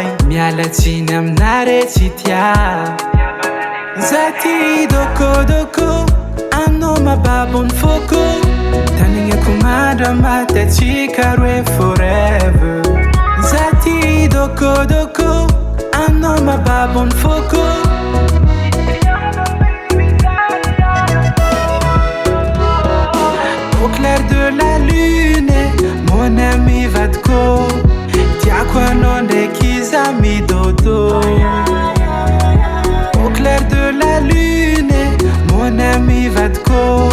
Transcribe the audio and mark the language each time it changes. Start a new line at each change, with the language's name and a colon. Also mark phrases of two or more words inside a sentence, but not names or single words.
Malagasy: Miala tsiny aminare tsy tia. Za ti dokodoko, anao mababon'ny foko. Tanignako mandra matatsika roe forever. Za ti dokodoko, anao mababon'ny foko.
French: Au clair de la lune, mon ami vadiko.
Malagasy: Tiako anao ndraiky za midodo.
French: Au clair de la lune, mon ami vadiko.